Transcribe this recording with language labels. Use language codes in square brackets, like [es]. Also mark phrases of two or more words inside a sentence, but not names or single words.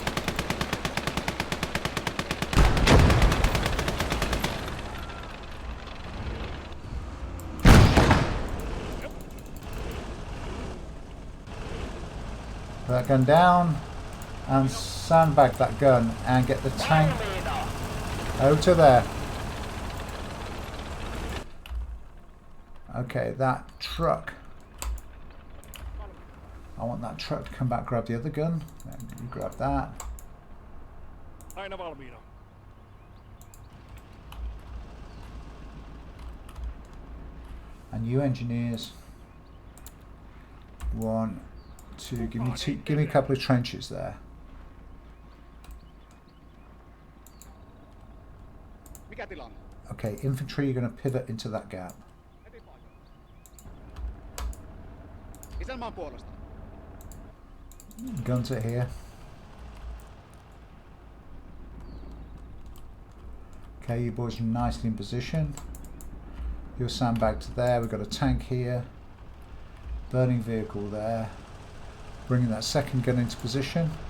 [en] Put that gun down and sandbag that gun and get the tank over to there. Okay, that truck. I want that truck to come back, grab the other gun. You grab that. [fi] Aina valmiina. [en] And you engineers, 1, 2. Give me a couple of trenches there. [fi] Mikä tilanne? [en] Okay, infantry, you're going to pivot into that gap. [fi] Isänmaan puolesta. [en] Guns are here. Okay, you boys are nicely in position. Your sandbag to there. We've got a tank here. Burning vehicle there. Bringing that second gun into position.